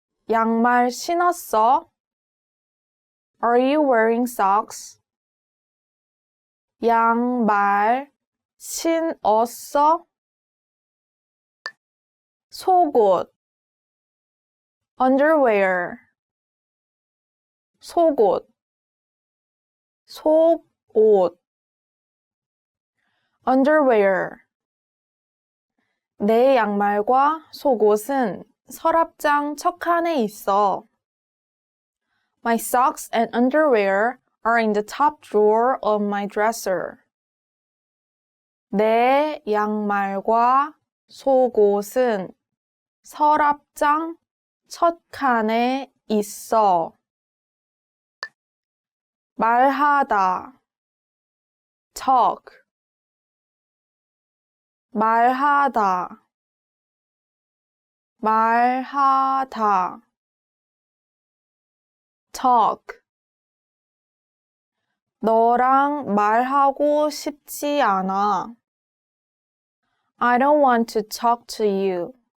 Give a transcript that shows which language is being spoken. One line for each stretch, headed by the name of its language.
Korean: 양말 신었어?
English: Are you wearing socks?
Korean: 양말 신었어? 속옷, underwear. 속옷, 속옷. underwear. 내 양말과 속옷은 서랍장 척칸에 있어.
English: My socks and underwear are in the top drawer of my dresser.
Korean: 내 양말과 속옷은 서랍장 첫 칸에 있어. 말하다 talk 말하다 말하다 talk 너랑 말하고 싶지 않아.
English: I don't want to talk to you.